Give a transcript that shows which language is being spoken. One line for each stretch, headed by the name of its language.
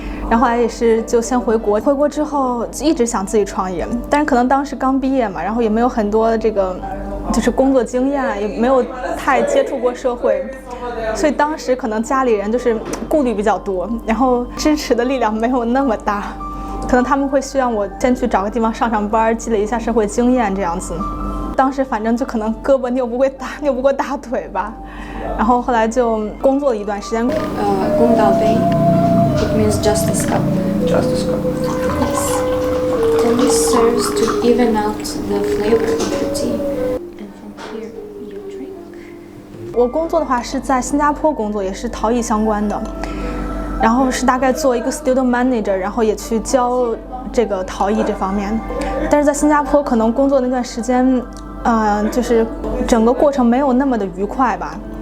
Chinese: 然后后来也是就先回国，回国之后一直想自己创业，但是可能当时刚毕业嘛，然后也没有很多这个就是工作经验，也没有太接触过社会，所以当时可能家里人就是顾虑比较多，然后支持的力量没有那么大，可能他们会希望我先去找个地方上班，积累一下社会经验这样子。当时反正就可能胳膊扭不过大腿吧，然后后来就工作了一段时间。
English: 公道杯 ，it means justice cup. Justice cup. Yes. And this serves to even out the flavor of the tea. And from here you drink.
Chinese: 我工作的话是在新加坡工作，也是陶艺相关的，然后是大概做一个 studio manager， 然后也去教这个陶艺这方面。但是在新加坡可能工作那段时间，就是整个过程没有那么的愉快吧。